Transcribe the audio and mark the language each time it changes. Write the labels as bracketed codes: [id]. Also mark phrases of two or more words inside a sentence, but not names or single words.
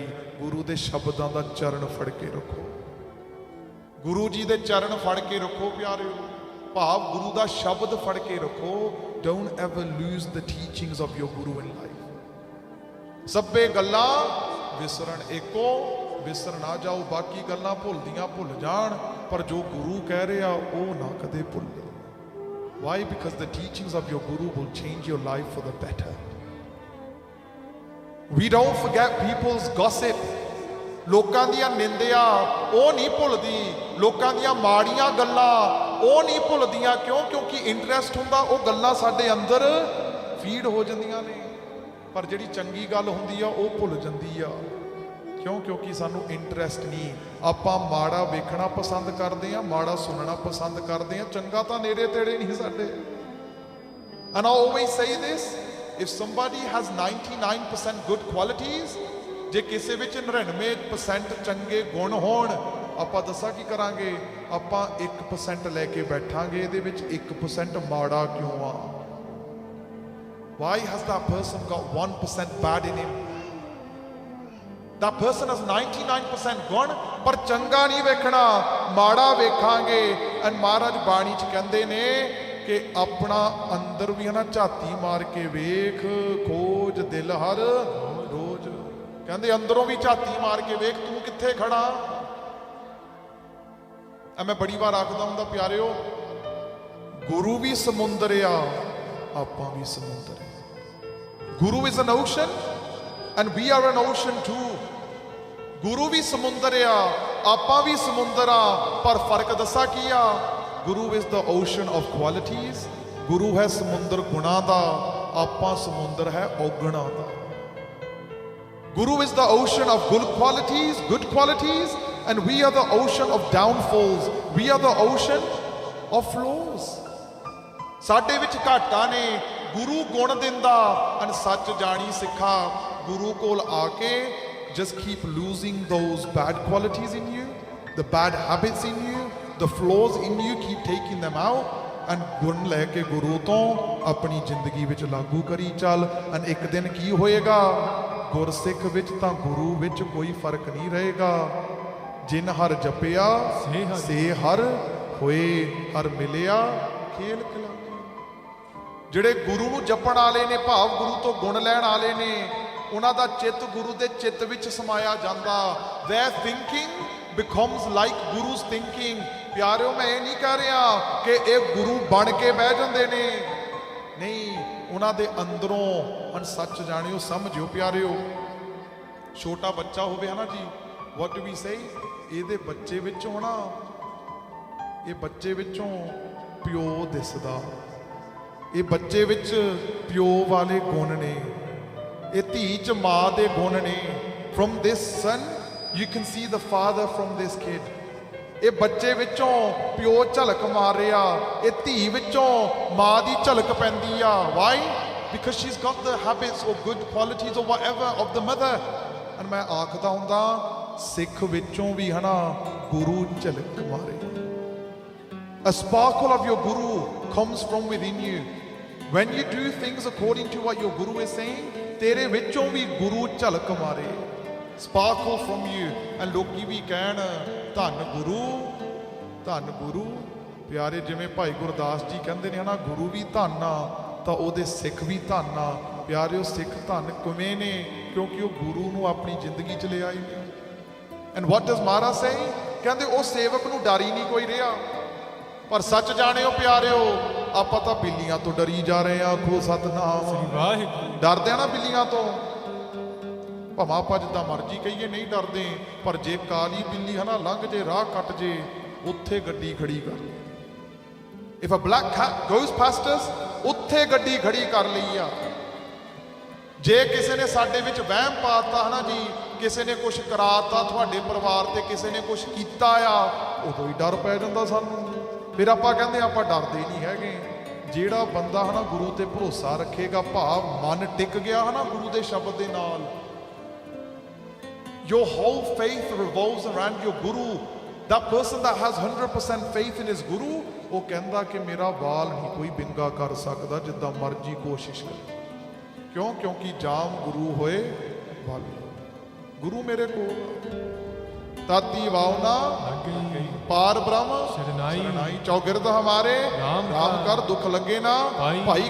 [pa] ਗੁਰੂ ਦੇ ਸ਼ਬਦਾਂ ਦਾ ਚਰਨ ਫੜ ਕੇ ਰੱਖੋ, ਗੁਰੂ ਜੀ ਦੇ ਚਰਨ ਫੜ ਕੇ ਰੱਖੋ ਪਿਆਰਿਓ, ਭਾਵ ਗੁਰੂ ਦਾ ਸ਼ਬਦ ਫੜ ਕੇ ਰੱਖੋ। [en] Don't ever lose the teachings of your Guru in life. [pa] ਸਭੇ ਗੱਲਾਂ ਵਿਸਰਨ ਏਕੋ, ਵਿਸਰ ਨਾ ਜਾਓ, ਬਾਕੀ ਗੱਲਾਂ ਭੁੱਲਦੀਆਂ ਭੁੱਲ ਜਾਣ, ਪਰ ਜੋ ਗੁਰੂ ਕਹਿ ਰਿਹਾ ਉਹ ਨਾ ਕਦੇ ਭੁੱਲੇ। [en] Why? Because the teachings of your Guru will change your life for the better. We don't forget people's gossip. [pa] ਲੋਕਾਂ ਦੀਆਂ ਨਿੰਦਿਆ ਉਹ ਨਹੀਂ ਭੁੱਲਦੀ, ਲੋਕਾਂ ਦੀਆਂ ਮਾੜੀਆਂ ਗੱਲਾਂ ਉਹ ਨਹੀਂ ਭੁੱਲਦੀਆਂ। ਕਿਉਂ? ਕਿਉਂਕਿ ਇੰਟਰਸਟ ਹੁੰਦਾ, ਉਹ ਗੱਲਾਂ ਸਾਡੇ ਅੰਦਰ ਫੀਡ ਹੋ ਜਾਂਦੀਆਂ ਨੇ। ਪਰ ਜਿਹੜੀ ਚੰਗੀ ਗੱਲ ਹੁੰਦੀ ਆ ਉਹ ਭੁੱਲ ਜਾਂਦੀ ਆ। ਕਿਉਂ? ਕਿਉਂਕਿ ਸਾਨੂੰ ਇੰਟਰਸਟ ਨਹੀਂ। ਆਪਾਂ ਮਾੜਾ ਵੇਖਣਾ ਪਸੰਦ ਕਰਦੇ ਆ, ਮਾੜਾ ਸੁਣਨਾ ਪਸੰਦ ਕਰਦੇ ਆ, ਚੰਗਾ ਤਾਂ ਨੇੜੇ ਤੇੜੇ ਨਹੀਂ ਸਾਡੇ। [en] And I always say this, if somebody has 99% good qualities, [pa] ਜੇ ਕਿਸੇ ਵਿੱਚ 99% ਚੰਗੇ ਗੁਣ ਹੋਣ, ਆਪਾਂ ਦੱਸਾਂ ਕੀ ਕਰਾਂਗੇ? ਆਪਾਂ 1% ਲੈ ਕੇ ਬੈਠਾਂਗੇ, ਇਹਦੇ ਵਿੱਚ 1% ਮਾੜਾ ਕਿਉਂ ਆ? [en] Why has that person got 1% bad in him? That person has 99% [pa] ਗੁਣ, ਪਰ ਚੰਗਾ ਨਹੀਂ ਵੇਖਣਾ, ਮਾੜਾ ਵੇਖਾਂਗੇ। ਐਂਡ ਮਹਾਰਾਜ ਬਾਣੀ 'ਚ ਕਹਿੰਦੇ ਨੇ ਕਿ ਆਪਣਾ ਅੰਦਰ ਵੀ ਹਨਾ ਝਾਤੀ ਮਾਰ ਕੇ ਵੇਖ, ਖੋਜ ਦਿਲ ਹਰ ਰੋਜ਼। ਕਹਿੰਦੇ ਅੰਦਰੋਂ ਵੀ ਝਾਤੀ ਮਾਰ ਕੇ ਵੇਖ, ਤੂੰ ਕਿੱਥੇ ਖੜਾ। ਮੈਂ ਬੜੀ ਵਾਰ ਆਖਦਾ ਹੁੰਦਾ ਪਿਆਰਿਓ, ਗੁਰੂ ਵੀ ਸਮੁੰਦਰ ਆ, ਆਪਾਂ ਵੀ ਸਮੁੰਦਰ ਆ। [en] ਗੁਰੂ is an ocean and we are an ocean too. [pa] ਗੁਰੂ ਵੀ ਸਮੁੰਦਰ ਆ, ਆਪਾਂ ਵੀ ਸਮੁੰਦਰ ਆ, ਪਰ ਫਰਕ ਦੱਸਾਂ ਕੀ ਆ? [en] ਗੁਰੂ is the ocean of qualities, [pa] ਗੁਰੂ ਹੈ ਸਮੁੰਦਰ ਗੁਣਾਂ ਦਾ, ਆਪਾਂ ਸਮੁੰਦਰ ਹੈ ਔਗਣਾਂ ਦਾ। [en] Guru is the ocean of good qualities, and we are the ocean of downfalls. We are the ocean of flaws. [pa] ਸਾਡੇ ਵਿੱਚ ਘਾਟਾਂ ਨੇ, ਗੁਰੂ ਗੁਣ ਦਿੰਦਾ। ਅਨ ਸੱਚ ਜਾਣੀ ਸਿੱਖਾ, ਗੁਰੂ ਕੋਲ ਆ ਕੇ [en] just keep losing those bad qualities in you, the bad habits in you, the flaws in you, keep taking them out, and [pa] ਗੁਣ ਲੈ ਕੇ ਗੁਰੂ ਤੋਂ ਆਪਣੀ ਜ਼ਿੰਦਗੀ ਵਿੱਚ ਲਾਗੂ ਕਰੀ ਚੱਲ। ਅਨ ਇੱਕ ਦਿਨ ਕੀ ਹੋਏਗਾ? ਗੁਰਸਿੱਖ ਵਿੱਚ ਤਾਂ ਗੁਰੂ ਵਿੱਚ ਕੋਈ ਫਰਕ ਨਹੀਂ ਰਹੇਗਾ। ਜਿਨ ਹਰ ਜਪਿਆ ਸੇ ਹਰ ਹੋਏ, ਹਰ ਮਿਲਿਆ ਖੇਲ ਖਿਲਾਏ। ਜਿਹੜੇ ਗੁਰੂ ਨੂੰ ਜਪਣ ਵਾਲੇ ਨੇ, ਭਾਵ ਗੁਰੂ ਤੋਂ ਗੁਣ ਲੈਣ ਵਾਲੇ ਨੇ, ਉਹਨਾਂ ਦਾ ਚਿੱਤ ਗੁਰੂ ਦੇ ਚਿੱਤ ਵਿੱਚ ਸਮਾਇਆ ਜਾਂਦਾ। [en] Their thinking becomes like Guru's thinking. [pa] ਪਿਆਰਿਓ, ਮੈਂ ਇਹ ਨਹੀਂ ਕਹਿ ਰਿਹਾ ਕਿ ਇਹ ਗੁਰੂ ਬਣ ਕੇ ਬਹਿ ਜਾਂਦੇ ਨੇ, ਨਹੀਂ, ਉਹਨਾਂ ਦੇ ਅੰਦਰੋਂ ਹੁਣ ਸੱਚ ਜਾਣਿਓ, ਸਮਝਿਓ ਪਿਆਰਿਓ। ਛੋਟਾ ਬੱਚਾ ਹੋਵੇ ਹਨਾ ਜੀ, [en] What do we say, [pa] ਇਹਦੇ ਬੱਚੇ ਵਿੱਚੋਂ ਨਾ, ਇਹ ਬੱਚੇ ਵਿੱਚੋਂ ਪਿਓ ਦਿਸਦਾ, ਇਹ ਬੱਚੇ ਵਿੱਚ ਪਿਓ ਵਾਲੇ ਗੁਣ ਨੇ, ਇਹ ਧੀ ਚ ਮਾਂ ਦੇ ਗੁਣ ਨੇ। [en] From this son you can see the father from this kid। [pa] ਇਹ ਬੱਚੇ ਵਿੱਚੋਂ ਪਿਓ ਝਲਕ ਮਾਰ ਰਿਹਾ, ਇਹ ਧੀ ਵਿੱਚੋਂ ਮਾਂ ਦੀ ਝਲਕ ਪੈਂਦੀ ਆ। [en] Why? Because she's got the habits or good qualities or whatever of the mother। [pa] and ਮੈਂ ਆਖਦਾ ਹੁੰਦਾ ਸਿੱਖ ਵਿੱਚੋਂ ਵੀ ਹਨਾ ਗੁਰੂ ਝਲਕ ਮਾਰੇ। [en] A sparkle of your guru comes from within you। When you do things according to what your guru is saying, [pa] ਤੇਰੇ ਵਿੱਚੋਂ ਵੀ ਗੁਰੂ ਝਲਕ ਮਾਰੇ, [en] sparkle from you। [pa] and ਲੋਕੀ ਵੀ ਕਹਿਣ ਧੰਨ ਗੁਰੂ, ਧੰਨ ਗੁਰੂ। ਪਿਆਰੇ ਜਿਵੇਂ ਭਾਈ ਗੁਰਦਾਸ ਜੀ ਕਹਿੰਦੇ ਨੇ ਹਨਾ ਗੁਰੂ ਵੀ ਧੰਨ ਆ, ਤਾਂ ਉਹਦੇ ਸਿੱਖ ਵੀ ਧੰਨ ਆ। ਪਿਆਰਿਓ ਸਿੱਖ ਧੰਨ ਕਿਵੇਂ ਨੇ? ਕਿਉਂਕਿ ਉਹ ਗੁਰੂ ਨੂੰ ਆਪਣੀ ਜ਼ਿੰਦਗੀ 'ਚ ਲਿਆਏ ਨੇ। [en] and what does ਮਹਾਰਾਜ say? [pa] ਕਹਿੰਦੇ ਉਹ ਸੇਵਕ ਨੂੰ ਡਰ ਹੀ ਨਹੀਂ ਕੋਈ ਰਿਹਾ। ਪਰ ਸੱਚ ਜਾਣਿਓ ਪਿਆਰਿਓ, ਆਪਾਂ ਤਾਂ ਬਿੱਲੀਆਂ ਤੋਂ ਡਰੀ ਜਾ ਰਹੇ ਆ। ਆਖੋ ਸਤਨਾਮ ਵਾਹਿਗੁਰੂ। ਡਰਦੇ ਆ ਨਾ ਬਿੱਲੀਆਂ ਤੋਂ, ਭਾਵੇਂ ਆਪਾਂ ਜਿੱਦਾਂ ਮਰਜ਼ੀ ਕਹੀਏ ਨਹੀਂ ਡਰਦੇ, ਪਰ ਜੇ ਕਾਲੀ ਬਿੱਲੀ ਹਨਾ ਲੰਘ ਜੇ, ਰਾਹ ਕੱਟ ਜੇ, ਉੱਥੇ ਗੱਡੀ ਖੜੀ ਕਰ ਲਈ। [en] If a black cat goes past us, [pa] ਉੱਥੇ ਗੱਡੀ ਖੜੀ ਕਰ ਲਈ ਆ। ਜੇ ਕਿਸੇ ਨੇ ਸਾਡੇ ਵਿੱਚ ਵਹਿਮ ਪਾਤਾ ਹਨਾ ਜੀ, ਕਿਸੇ ਨੇ ਕੁਝ ਕਰਾਤਾ ਤੁਹਾਡੇ ਪਰਿਵਾਰ ਤੇ, ਕਿਸੇ ਨੇ ਕੁਝ ਕੀਤਾ ਆ, ਉਦੋਂ ਹੀ ਡਰ ਪੈ ਜਾਂਦਾ ਸਾਨੂੰ। ਫਿਰ ਆਪਾਂ ਕਹਿੰਦੇ ਆਪਾਂ ਡਰਦੇ ਨਹੀਂ ਹੈਗੇ। ਜਿਹੜਾ ਬੰਦਾ ਹਨਾ ਗੁਰੂ ਤੇ ਭਰੋਸਾ ਰੱਖੇਗਾ, ਭਾਵ ਮਨ ਟਿਕ ਗਿਆ ਹਨਾ ਗੁਰੂ ਦੇ ਸ਼ਬਦ ਦੇ ਨਾਲ, [en] your whole faith revolves around your guru। that person that has 100% faith in his guru, [pa] ਉਹ ਕਹਿੰਦਾ ਕਿ ਮੇਰਾ ਵਾਲ ਨਹੀਂ ਕੋਈ ਬਿੰਗਾ ਕਰ ਸਕਦਾ ਜਿੱਦਾਂ ਮਰਜ਼ੀ ਕੋਸ਼ਿਸ਼ ਕਰੇ। ਕਿਉਂ? ਕਿਉਂਕਿ ਜਾਮ ਗੁਰੂ ਹੋਏ ਵਾਲੇ, ਗੁਰੂ ਮੇਰੇ ਕੋਲ। ਤਾਤੀ ਵਾਉਨਾ ਪਾਰ ਬ੍ਰਹਮ ਸ਼ਰਨਾਈ, ਚੌਗਿਰਦ ਹਮਾਰੇ ਰਾਮ ਕਰ, ਦੁੱਖ ਲੱਗੇ ਨਾ ਭਾਈ।